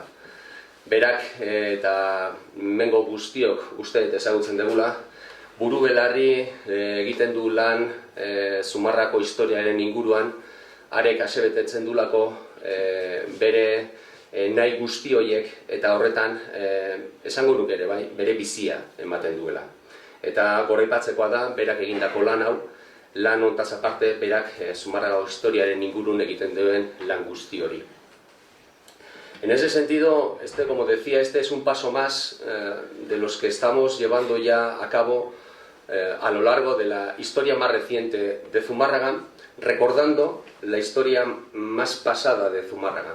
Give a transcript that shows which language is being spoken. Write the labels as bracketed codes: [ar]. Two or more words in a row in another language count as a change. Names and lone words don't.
[eu] Berak eta mengo guztiok uste dut ezagutzen dugula, buru belarri egiten du lan Zumarrako historiaren inguruan, arek asebetetzen dulako bere nahi guzti horiek eta horretan esango nuke ere bai, bere bizia ematen duela. Eta goraipatzekoa da, berak egindako lan hau, lan hontaz aparte berak Zumarrako historiaren ingurun egiten duen lan guzti hori. [es] En ese sentido, como decía, este es un paso más de los que estamos llevando ya a cabo a lo largo de la historia más reciente de Zumárraga, recordando la historia más pasada de Zumárraga.